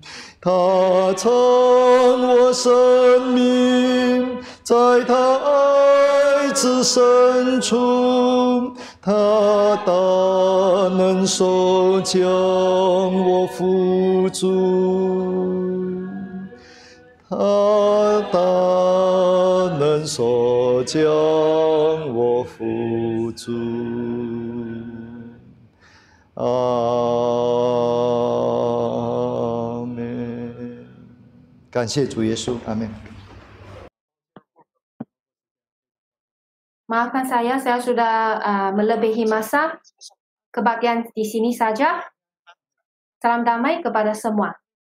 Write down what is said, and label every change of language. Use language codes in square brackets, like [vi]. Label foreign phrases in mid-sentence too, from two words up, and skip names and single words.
[zh] 他曾我生命，在他爱子深处，他大能手将我扶住，他大能手将我扶住。阿门。感谢主耶稣，阿门。 [ms] Maafkan saya sudah melebihi masa. Kebaktian di sini saja. Salam damai kepada semua.